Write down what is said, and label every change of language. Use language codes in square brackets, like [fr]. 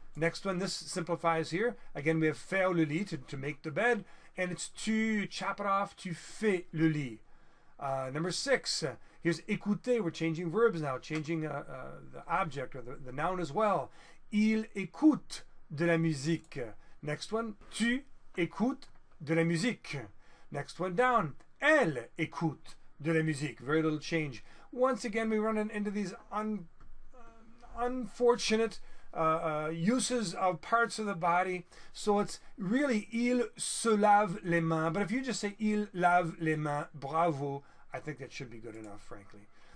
[en] Next one, this simplifies here. Again, we have faire le lit, to make the bed. And it's tu, chop it off, [fr] tu fais le lit. [en] Number 6, here's écouter. We're changing verbs now, changing the object or the noun as well. [fr] Il écoute de la musique. [en] Next one, [fr] tu écoutes de la musique. [en] Next one down. [fr] Elle écoute de la musique. [en] Very little change. Once again, we run into these unfortunate uses of parts of the body. [fr] So it's really il se lave les mains. [en] But if you just say [fr] il lave les mains, [en] bravo, I think that should be good enough, frankly.